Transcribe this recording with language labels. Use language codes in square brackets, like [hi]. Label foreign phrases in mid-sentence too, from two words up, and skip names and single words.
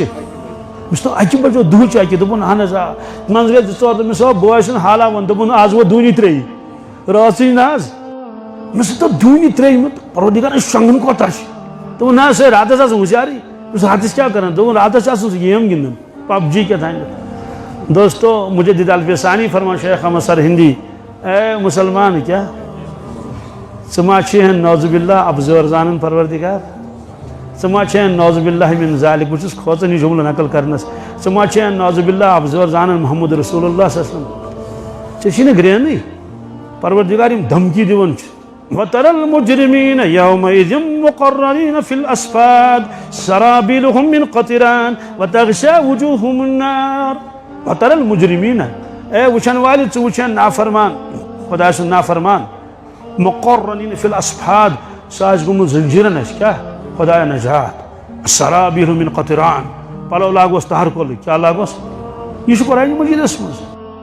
[ks] مےٚ چھُ 1 بجہِ دُہٕچ 1، دوٚپُن اہن حظ آ، منٛزٕ گٔے 2 ژور، دوٚپمس بوے چھُنہٕ حالاوان، دوٚپُن آز ووت 2 3 رٲژٕے نہ حظ، مےٚ دوٚپ 2 3 پروردگار شۄنٛگُن کوتاہ چھُ؟ دوٚپُن نہ سا راتس آسان ہوشیارٕے، راتس کیا کران؟ دوٚپُن راتس چھُ آسان سُہ گیم گِنٛدان، PUBG کیا تھانۍ۔ دوستو مجدد الفسانی فرمان شیخ احمد سرہندی، اے مسلمان کیا ژٕ ما چھِ [ar] نعوذ باللہ [ks] ابزور زانن پروردگار، ژٕ ما چھِ [ar] نعوذ باللہ من ذالک، [ks] بہٕ چھُس کھوژان یہ جملہٕ نقل کرنس، ژٕ ما چھِ [ar] نعوذ باللہ [ks] ابزور زانن [ar] محمد رسول اللہ صلی اللہ علیہ وسلم، [ks] ژےٚ چھی نہٕ گرٛینٕے، پروردگار یم دھمکی دِوان چھُ۔ [ar] وَتَرَى الْمُجْرِمِينَ يَوْمَئِذٍ مُقَرَّنِينَ فِي الْأَصْفَادِ سَرَابِيلُهُم مِّن قَطِرَانٍ وَتَغْشَى وُجُوهُهُمُ النَّارُ۔ وَتَرَى الْمُجْرِمِينَ، [ks] اے وٕچھن والہِ ژٕ وٕچھن نافرمان، خدا سُنٛد نافرمان، [ar] مُقَرَّنِينَ فِي الْأَصْفَادِ [ks] سُہ آسہِ گوٚمُت زنجیٖرن اَسہِ، کیٛاہ خدایا نجات، [ar] سَرَابِيلُهُم مِّن قَطِرَانٍ، [ks] پَلو لاگوس تہر کولٕکۍ، کیٛاہ لاگوس؟ یہ چھُ قرآن مجیدس منٛز۔